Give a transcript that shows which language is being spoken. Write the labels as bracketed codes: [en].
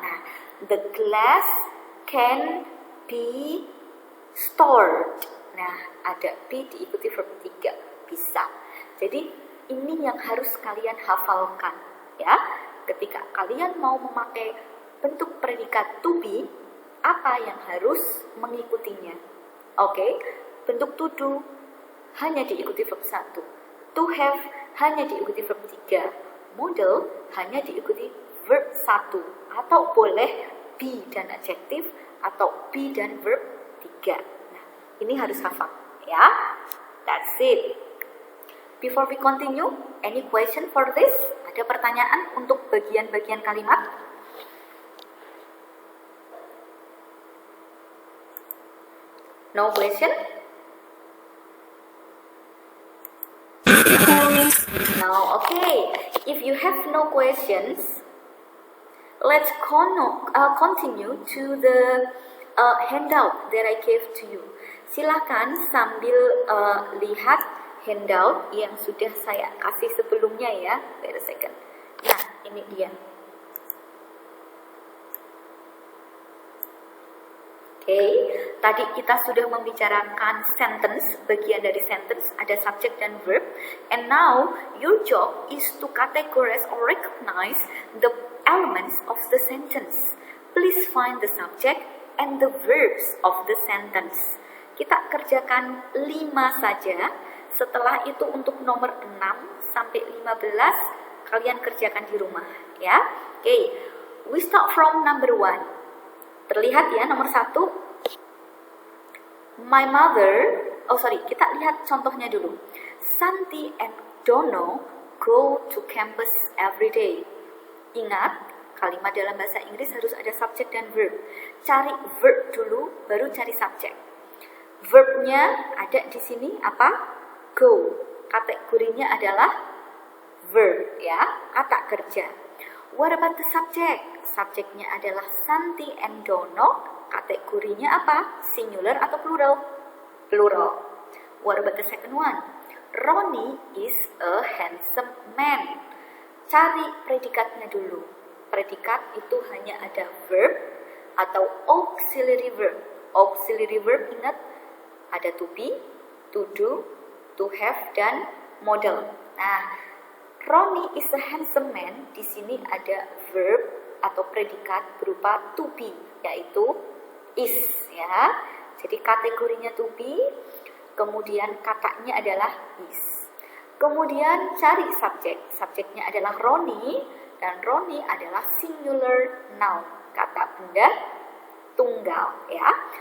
[en] Nah, the glass can be stored. [id] Nah, ada be diikuti verb 3, bisa. Jadi ini yang harus kalian hafalkan ya. Ketika kalian mau memakai bentuk predikat to be, apa yang harus mengikutinya? Oke, bentuk to do hanya diikuti verb 1. To have hanya diikuti verb 3. Model hanya diikuti verb 1. Atau boleh be dan adjektif atau be dan verb 3. Nah, ini harus hafal ya. [en] That's it. Before we continue, any question for this? [id] Ada pertanyaan untuk bagian-bagian kalimat? [en] No question? No, okay. If you have no questions, let's continue to the handout that I gave to you. [id] Silakan sambil lihat handout yang sudah saya kasih sebelumnya ya. [en] Wait a second. [id] Nah, ini dia. Tadi kita sudah membicarakan sentence, bagian dari sentence, ada subject dan verb. [en] And now, your job is to categorize or recognize the elements of the sentence. Please find the subject and the verbs of the sentence. [id] Kita kerjakan 5 saja. Setelah itu untuk nomor 6 sampai 15, kalian kerjakan di rumah. [en] Ya, we start from number 1. [id] Terlihat ya, nomor 1. My mother, kita lihat contohnya dulu. [en] Santi and Dono go to campus every day. [id] Ingat, kalimat dalam bahasa Inggris harus ada subjek dan verb. Cari verb dulu, baru cari subjek. Verbnya ada di sini apa? Go. Kategorinya adalah verb ya, kata kerja. [en] What about the subject? [id] Subjeknya adalah [en] Santi and Dono. [id] Kategorinya apa? Singular atau plural? Plural. [en] What about the second one? Ronnie is a handsome man. [id] Cari predikatnya dulu. Predikat itu hanya ada verb atau auxiliary verb. Auxiliary verb ingat ada to be, to do, to have, dan model. [en] Nah, Ronnie is a handsome man. [id] Di sini ada verb atau predikat berupa to be, yaitu is ya. Jadi kategorinya to be, kemudian katanya adalah is. Kemudian cari subjek. Subjeknya adalah Roni, dan Roni adalah singular noun, kata benda tunggal ya.